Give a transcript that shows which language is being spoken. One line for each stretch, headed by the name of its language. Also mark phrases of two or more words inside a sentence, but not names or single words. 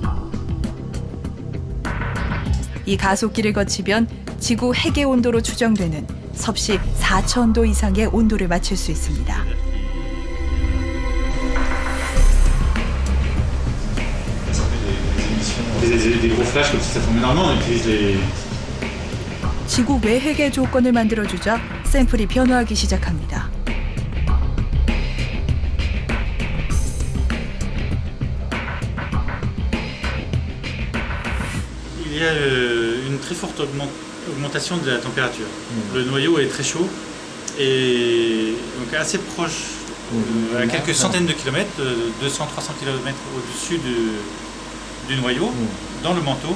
Korean: 이 가속기를 거치면 지구 핵의 온도로 추정되는 섭씨 4000도 이상의 온도를 맞출 수 있습니다. 지구 외핵의 조건을 만들어주자 샘플이 변화하기 시작합니다.
French: Il y a une très forte augmentation de la température. Le noyau est très chaud et donc assez proche, à quelques centaines de kilomètres, 200-300 km au-dessus du noyau, dans le manteau.